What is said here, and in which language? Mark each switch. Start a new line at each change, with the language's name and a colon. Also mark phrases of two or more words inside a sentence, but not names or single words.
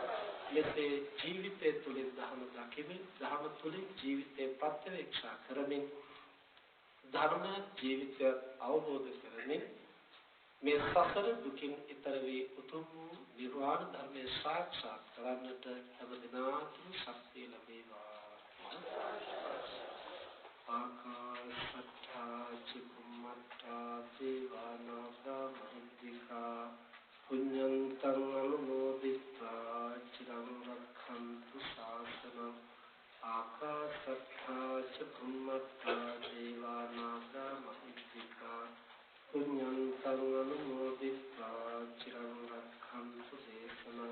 Sinhala: මෙසේ ජීවිතය තුළින් ධර්ම දකිමින් ධර්ම තුළින් ජීවිතේ ප්‍රත්‍යවේක්ෂා කරමින් ධර්ම ජීවිතය අවබෝධ කරමින් මේ සසර දුකින් ඈතර වී උතුම් වූ නිර්වාණ ධර්මයේ සාක්ෂාත් කරගන්නට හැම දිනාටම ශක්තිය ලැබේවා.
Pali: ආකාශත්තා චුම්මත්තා දේවානාගා මහිද්దికා පුඤ්ඤන්තං අනුමෝදිත්වා චිරං රක්ඛන්තු ශාසනං. ආකාශත්තා චුම්මත්තා දේවානාගා මහිද්దికා පුඤ්ඤන්තං අනුමෝදිත්වා චිරං රක්ඛන්තු දේශනං.